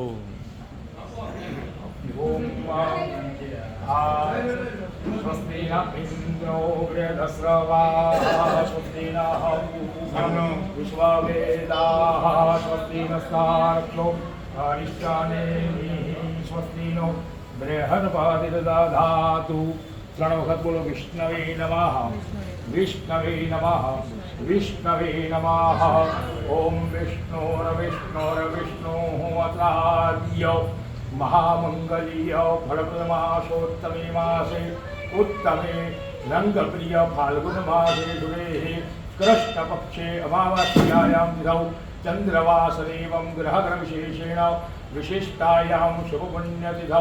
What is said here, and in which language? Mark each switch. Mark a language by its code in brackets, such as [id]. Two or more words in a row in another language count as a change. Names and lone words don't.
[sa] स्वस्ति न इन्द्रो वृहदस्रवाः स्वस्ति नः पूषा विश्ववेदाः स्वस्ति नस्तार्क्ष्यो अरिष्टानेमिः स्वस्ति नो बृहस्पतिर्दधातु। [gu] 3 વખત બોલો [sa] વિષ્ણવે નમઃ વિષ્ણવે નમઃ વિષ્ણવે નમઃ। ઓમ વિષ્ણોર્વિષ્ણોર્વિષ્ણોઃ महामंगलीय फलप्रदमासोत्तमे मासे उत्तमे रंगप्रिय फाल्गुन मासे दुरे कृष्णपक्षे अमावास्यायां तिथौ चंद्रवासदेवं ग्रहग्रहविशेषेण विशिष्टायां शुभपुण्यतिथौ